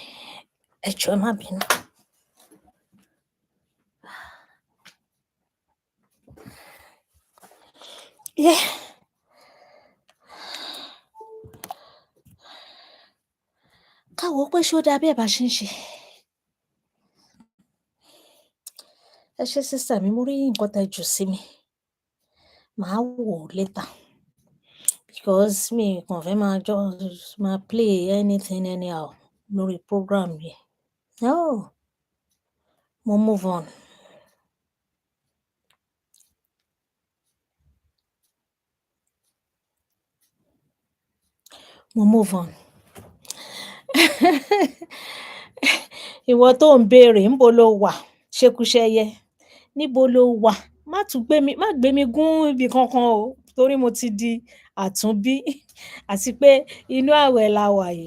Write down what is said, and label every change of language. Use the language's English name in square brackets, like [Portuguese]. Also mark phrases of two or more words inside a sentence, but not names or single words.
[Yoruba] Ẹ jọ̀ọ́ ẹ má bínú. Yeah. Ká wò ó pé ṣó dáa bẹ́ẹ̀ bá ṣe ń ṣe. Ẹ ṣé sister mi, mo rí nǹkan tẹ́ jù sí mi. Màá wò ó [English] later because [Yoruba] mi kàn fẹ́ máa just máa [English] play anything anyhow [Yoruba] lórí program yìí. No, mo [English] move on. [Yoruba] Mo [English] move on. [Yoruba] Ìwọ tó ń béèrè ńbo lo wà? Ṣekúṣẹyẹ, níbo lo wà? Má gbé mi gún ibì kankan o, torí mo ti di àtúnbí àti pé inú ààwẹ̀ la wà yìí.